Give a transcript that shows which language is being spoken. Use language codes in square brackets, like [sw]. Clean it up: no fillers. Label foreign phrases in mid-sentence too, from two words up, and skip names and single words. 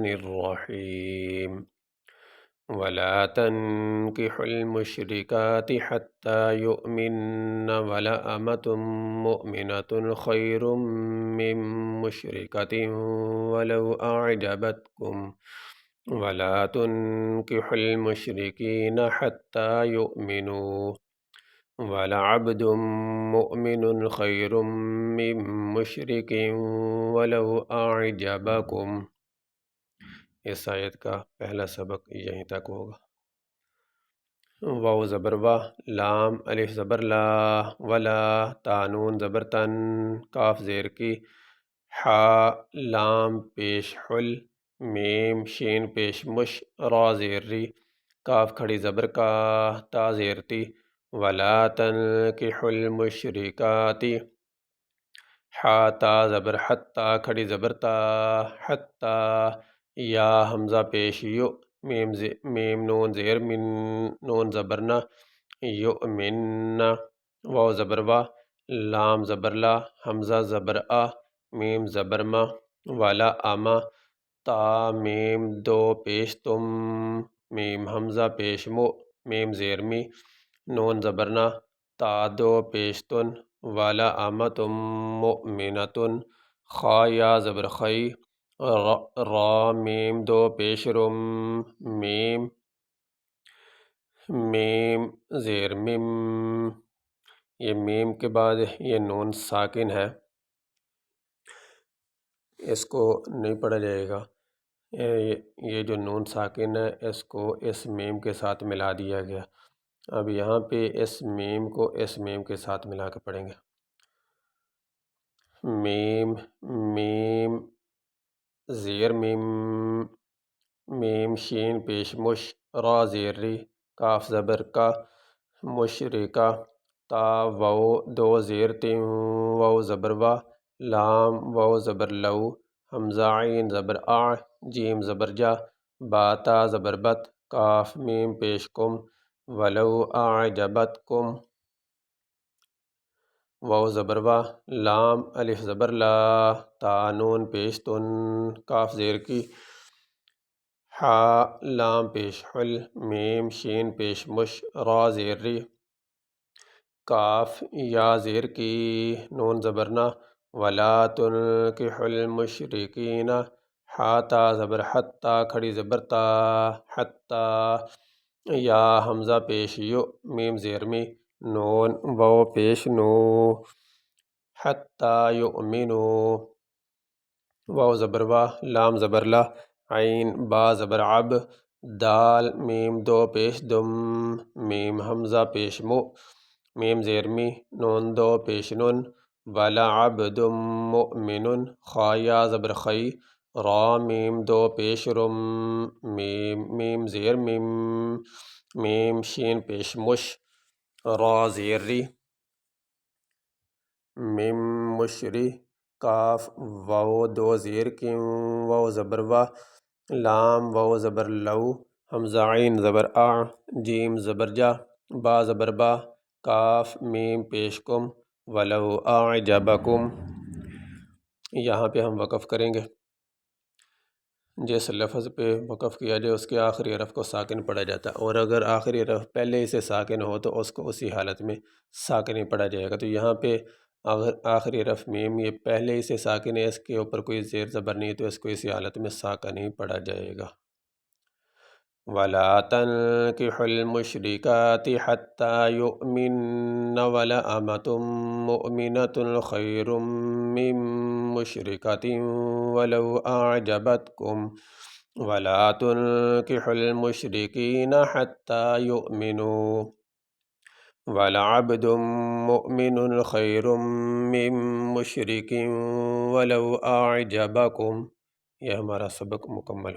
[ar] الرحيم ولا تنكحوا المشركات حتى يؤمن ولأمة مؤمنة خير من مشركة ولو أعجبتكم ولا تنكحوا المشركين حتى يؤمنوا ولعبد مؤمن خير من مشرك ولو أعجبكم۔ [ur] اس آیت کا پہلا سبق یہیں تک ہوگا۔ واو زبر واہ، لام الف زبر لا، ولا تا نون زبر تن، کاف زیر کی، حا لام پیش حل، میم شین پیش مش، را زیر ری، کاف کھڑی زبر کا، تا زیر تی، [ar] ولا تنکحوا المشرکات، [ur] حا تا زبر حتی کھڑی زبر تا، حتی، یا حمزہ پیش یو، میم نون زیر من، نون زبر نہ، یؤمن، واو زبر وا، لام زبر لا، حمزہ زبر آ، میم زبر ما، والا آما، تا میم دو پیش تم، میم حمزہ پیش مو، میم زیر می، نون زبر نہ، تا دو پیش تن، والا آمتم مؤمنتن، خا یا زبر خی، را میم دو پیش رم، میم زیر مم، یہ میم کے بعد یہ نون ساکن ہے، اس کو نہیں پڑھا جائے گا۔ یہ جو نون ساکن ہے اس کو اس میم کے ساتھ ملا دیا گیا۔ اب یہاں پہ اس میم کو اس میم کے ساتھ ملا کے پڑھیں گے۔ میم، میم زیر میم، میم شین پیش مش، را زیر ری، کاف زبر کا، مشرکہ، تا واو دو زیر تیم، واو زبر وا، لام واو زبر لو، حمزہ عین زبر آ، جیم زبر جا، با تا زبر بت، کاف میم پیش کم، [ar] ولو اعجبتکم، [ur] واو زبر وا، لام الف زبر لا، تا نون پیش تن، کاف زیر کی، حا لام پیش حل، میم شین پیش مش، را زیر ری، کاف یا زیر کی، نون زبر نہ، ولا [ar] تنکحوا المشرکین، [ur] حا تا زبر حتی کھڑی زبر تا، حتی، یا حمزہ پیش یو، میم زیر می، نون واو پیش نو، [ar] حتی یؤمنو، [ur] واو زبر وا، لام زبر لا، عین با زبر عب، دال میم دو پیش دم، میم حمزہ پیش مو، میم زیر می، نون دو پیش نن، [ar] ولعبد مؤمن، [ur] خا یا زبر خی، را میم دو پیش رم، میم زیر میم، میم شین پیش مش، را زیر ری، میم مشری، کاف واو دو زیر کی، واو زبر وا، لام واو زبر لو، حمزہ عین زبر آ، جیم زبر جا، با زبر با، کاف میم پیش کم، [ar] ولو اعجبکم۔ [ur] یہاں پہ ہم وقف کریں گے۔ جس لفظ پہ وقف کیا جائے اس کے آخری حرف کو ساکن پڑھا جاتا ہے، اور اگر آخری حرف پہلے ہی سے ساکن ہو تو اس کو اسی حالت میں ساکن ہی پڑھا جائے گا۔ تو یہاں پہ اگر آخری حرف میم یہ پہلے ہی سے ساکن ہے، اس کے اوپر کوئی زیر زبر نہیں ہے، تو اس کو اسی حالت میں ساکن ہی پڑھا جائے گا۔ [ar] وَلَا تَنكِحُوا الْمُشْرِكَاتِ حَتَّى يُؤْمِنَّ وَلَأَمَةٌ مُؤْمِنَةٌ خَيْرٌ مِّن مُّشْرِكَةٍ وَلَوْ أَعْجَبَتْكُمْ وَلَا تُنكِحُوا الْمُشْرِكِينَ حَتَّى يُؤْمِنُوا وَلَعَبْدٌ مُؤْمِنٌ خَيْرٌ مِّن مُّشْرِكٍ وَلَوْ أَعْجَبَكُمْ۔ [ur] یہ ہمارا سبق مکمل ہو۔